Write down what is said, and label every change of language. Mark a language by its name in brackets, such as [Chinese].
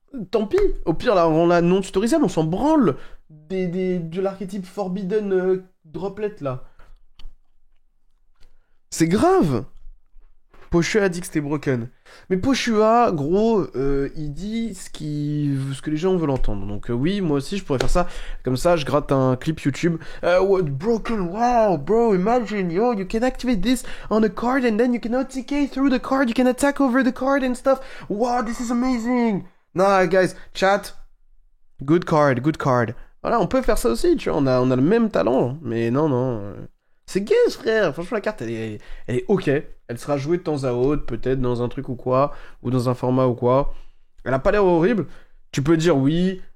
[French] Tant pis. Au pire, là, on l'a non tutorisable, on s'en branle de l'archétype Forbidden Droplet, là. C'est grave. Poshua a dit que c'était broken. Mais Poshua, gros, il dit ce que les gens veulent entendre. Donc oui, moi aussi, je pourrais faire ça. Comme ça, je gratte un clip YouTube. [English] What broken? Wow, bro, imagine, yo, you can activate this on a card and then you can OTK through the card. You can attack over the card and stuff. Wow, this is amazing. Nah, guys, chat. Good card. [French] Voilà, on peut faire ça aussi, tu vois. On a le même talent. Mais non. C'est gay, frère. Franchement, la carte, elle est ok. Elle sera jouée de temps à autre, peut-être dans un truc ou quoi, ou dans un format ou quoi. Elle a pas l'air horrible. Tu peux dire oui.